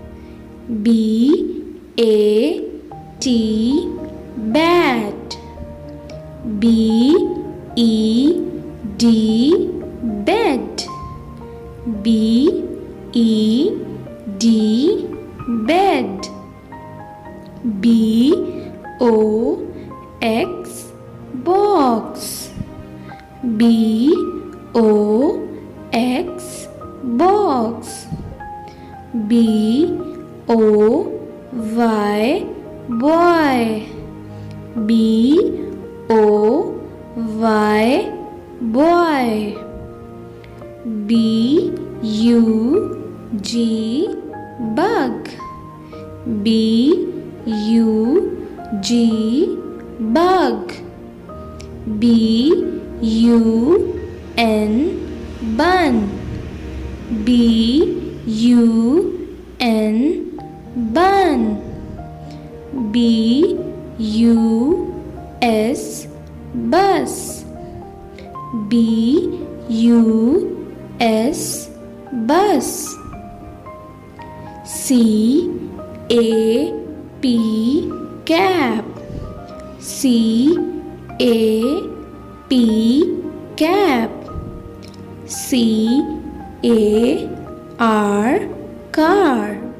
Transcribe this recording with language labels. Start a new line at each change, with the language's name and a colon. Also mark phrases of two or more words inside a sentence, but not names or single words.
English: B A T bat. B E D bed. B E D bed. B O X box. B O X box. B O Y boy. B O Y boy. B U G bug. B U G bug. B U N bun. B U N bun. B U S bus. B U S bus. C A P cap. C A P cap. C A R car.